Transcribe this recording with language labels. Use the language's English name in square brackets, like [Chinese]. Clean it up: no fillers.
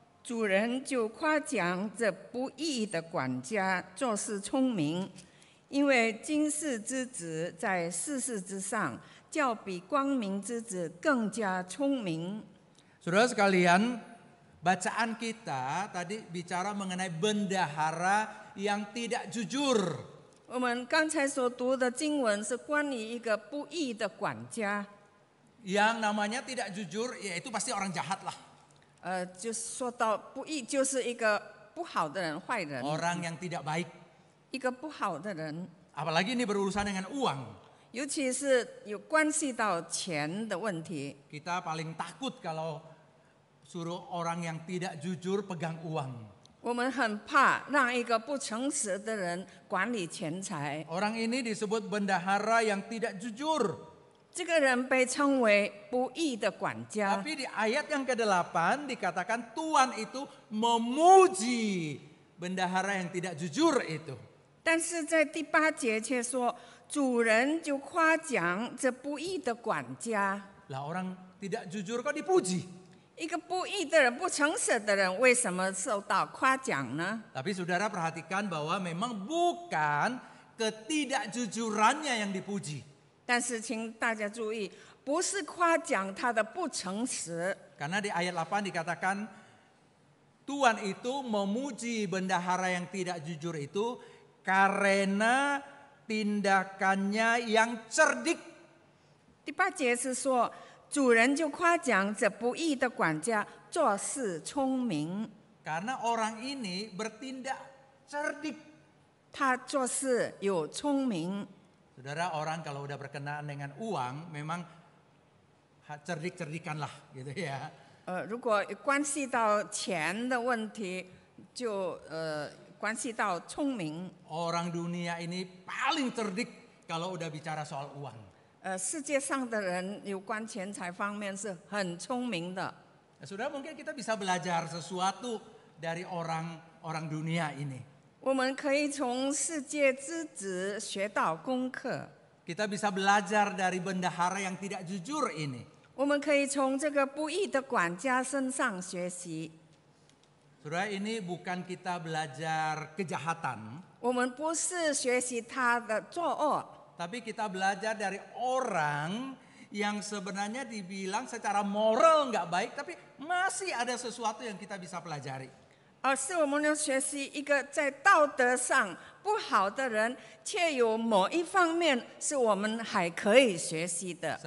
[Chinese] 主人就夸奖这不义的管家做事聪明，因为今世之子在世事之上，较比光明之子更加聪明。 [Indonesian] Saudara sekalian, bacaan kita tadi bicara mengenai bendahara yang tidak jujur. [Chinese] 我们刚才所读的经文是关于一个不义的管家， [Indonesian] Yang namanya tidak jujur, yaitu pasti orang jahat lah. [Chinese] 就是说到不义，就是一个不好的人、坏人， [Indonesian] Orang yang tidak baik. [Chinese] 一个不好的人， [Indonesian] Apalagi ini berurusan dengan uang. [Chinese] 尤其是有关系到钱的问题。 [Indonesian] Kita paling takut kalau suruh orang yang tidak jujur pegang uang. [Chinese] 我们很怕让一个不诚实的人管理钱财。 [Indonesian] Orang ini disebut bendahara yang tidak jujur. [Chinese] 这个人被称为不义的管家。 [Indonesian] Tapi di ayat yang ke-8 dikatakan Tuhan itu memuji bendahara yang tidak jujur itu. [Chinese] 但是在第8节却说，主人就夸奖这不义的管家。 [Indonesian] Lah orang tidak jujur kok dipuji? [Chinese] 一个不义的人、不诚实的人，为什么受到夸奖呢？ [Indonesian] Tapi saudara perhatikan bahwa memang bukan ketidakjujurannya yang dipuji. [Chinese] 但是请大家注意，不是夸奖他的不诚实， [Indonesian] Karena di ayat 8 dikatakan Tuhan itu memuji bendahara yang tidak jujur itu karena tindakannya yang cerdik. [Chinese] 第8节是说，主人就夸奖这不义的管家做事聪明， [Indonesian] Karena orang ini bertindak cerdik. [Chinese] 他做事有聪明。 [Indonesian] Saudara, orang kalau udah berkenaan dengan uang memang cerdik-cerdikan lah gitu ya. [Chinese] 如果关系到钱的问题，就关系到聪明。 [Indonesian] Orang dunia ini paling cerdik kalau udah bicara soal uang. [Chinese] 世界上的人有关钱财方面是很聪明的。 [Indonesian] Saudara, mungkin kita bisa belajar sesuatu dari orang dunia ini. [Chinese] 我们可以从世界之子学到功课， [Indonesian] Kita bisa belajar dari bendahara yang tidak jujur ini. [Chinese] 我们可以从这个不义的管家身上学习。 [Indonesian] Saudara, ini bukan kita belajar kejahatan, [Chinese] 我们不是学习他的作恶， [Indonesian] tapi kita belajar dari orang yang sebenarnya dibilang secara moral nggak baik, tapi masih ada sesuatu yang kita bisa pelajari. [Chinese] 而是我们要学习一个在道德上不好的人，却有某一方面是我们还可以学习的。